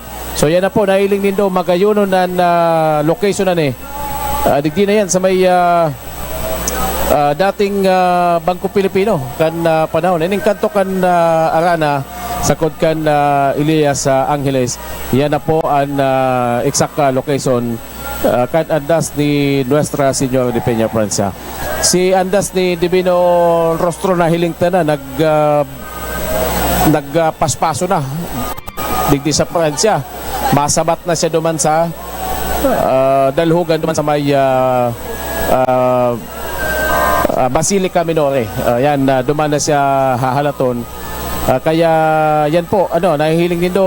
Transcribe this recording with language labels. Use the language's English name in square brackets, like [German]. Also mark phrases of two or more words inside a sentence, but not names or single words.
[Bikol] So yan na po, nahiling nindo magayuno na location na ni. Digdi na yan sa may dating Bangko Pilipino kan panahon. Ining kanto kan Arana sa Kudkan Elias sa Angeles. Yan na po ang [English] exact location [Bikol] kan andas ni Nuestra Señora de Peña Francia. Si andas ni Divino Rostro na hilingta na nagpaspaso na digdi sa Francia. Masabat na siya duman sa dalhugan duman sa may Basilica Minore. Yan, duman na siya hahalaton. Kaya yan po, nahihiling nindo.